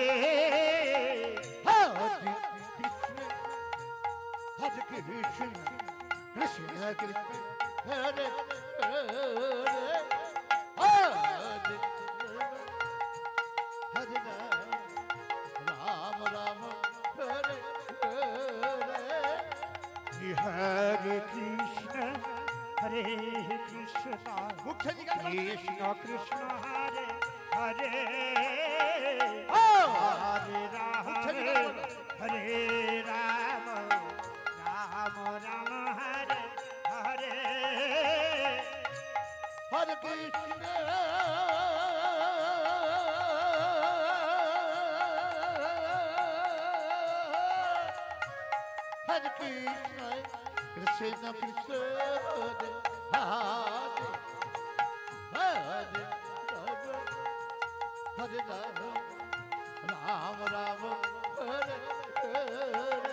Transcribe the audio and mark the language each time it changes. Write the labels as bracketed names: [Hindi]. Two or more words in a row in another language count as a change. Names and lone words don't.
[Sanskrit] হরে কৃষ্ণ কৃষ্ণ কৃষ্ণ হরে হরে হরে হরে রাম রাম হরে হরে হরে কৃষ্ণ হরে কৃষ্ণ [Bangla] মুখ থেকে গান [Sanskrit] কৃষ্ণ কৃষ্ণ হরে হরে হরে হরে রাম হরে রাম রাম রাম হরে হরে হরে কৃষ্ণ হরে কৃষ্ণ কৃষ্ণ কৃষ্ণ হরে হরে হরে হরে রাম রাম হরে হরে